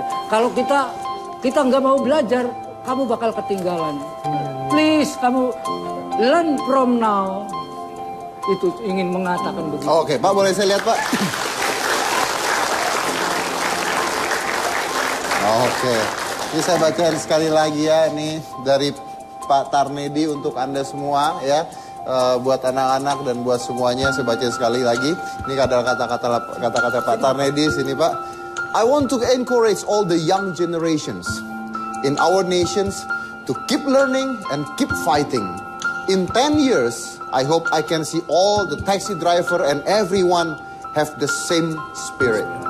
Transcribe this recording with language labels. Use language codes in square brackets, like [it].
[id] Kalau kita nggak mau belajar, kamu bakal ketinggalan. [en] Please, kamu learn from now. [id] Itu ingin mengatakan begitu. Oke, Pak, boleh saya lihat, Pak? Oke, ini saya bacain sekali lagi ya, ini dari Pak Tarnedi untuk Anda semua ya. Buat anak-anak dan buat semuanya saya bacain sekali lagi. Ini adalah kata-kata Pak Tarnedi sini, Pak. [en] I want to encourage all the young generations in our nations to keep learning and keep fighting. In 10 years, I hope I can see all the taxi driver and everyone have the same spirit.